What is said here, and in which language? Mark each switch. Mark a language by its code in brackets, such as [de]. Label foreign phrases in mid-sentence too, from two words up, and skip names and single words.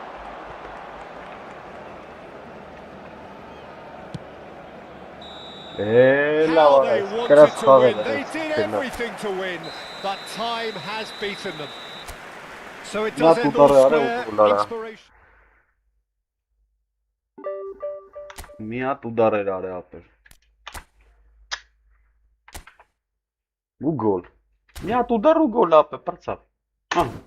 [en] How they wanted to win, they did everything to win, but time has beaten them. So it does end all square, inspiration. [hy] Միատ ուդար էր արել ապեր։ Ու գոլ։ Միատ ուդար ու գոլ ապե, պրծավ։ Ահ։